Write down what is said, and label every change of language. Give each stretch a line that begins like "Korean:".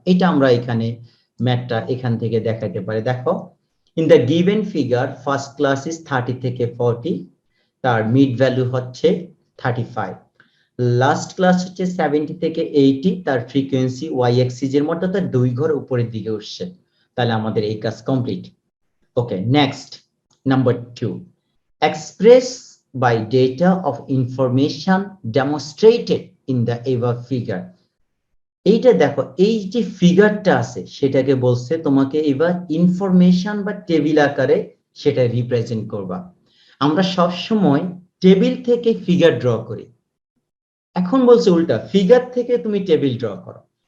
Bangla: এটা আমরা এখানে ম্যাথটা এখান থেকে দেখাতে পারি। দেখো
English: in the given figure first class is
Bangla: 30 থেকে 40, তার মিড ভ্যালু হচ্ছে 35। লাস্ট ক্লাস হচ্ছে 70 থেকে 80, তার ফ্রিকোয়েন্সি ওয়াই এক্সিস এর মতো তার 2 ঘর উপরের দিকে উঠছে, তাহলে আমাদের এই কাজ complete.
English: Okay, next number 2, express by data of information demonstrated in the above figure.
Bangla: এইটা দেখো এই যে ফিগারটা আছে সেটাকে বলছে তোমাকে এবার ইনফরমেশন বা টেবিল আকারে সেটা রিপ্রেজেন্ট করবা। আমরা সব সময় টেবিল থেকে ফিগার ড্র করি, এখন বলছে উল্টা, ফিগার থেকে তুমি টেবিল ড্র করো।